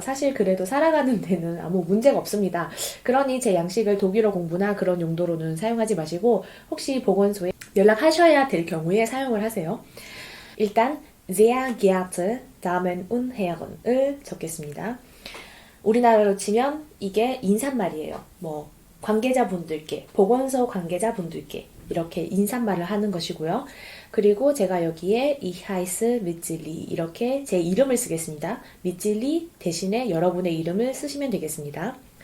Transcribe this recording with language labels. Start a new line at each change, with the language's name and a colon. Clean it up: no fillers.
Korean: 사실 그래도 살아가는 데는 아무 문제가 없습니다. 그러니 제 양식을 독일어 공부나 그런 용도로는 사용하지 마시고 혹시 보건소에 연락하셔야 될 경우에 사용을 하세요. 일단
German: sehr geehrte Damen und Herren
Korean: 을 적겠습니다. 우리나라로 치면 이게 인사말이에요. 관계자분들께, 보건소 관계자분들께 이렇게 인사말을 하는 것이고요. 그리고 제가 여기에
German: Ich heiße Mitzili
Korean: 이렇게 제 이름을 쓰겠습니다. Mitzili 대신에 여러분의 이름을 쓰시면 되겠습니다.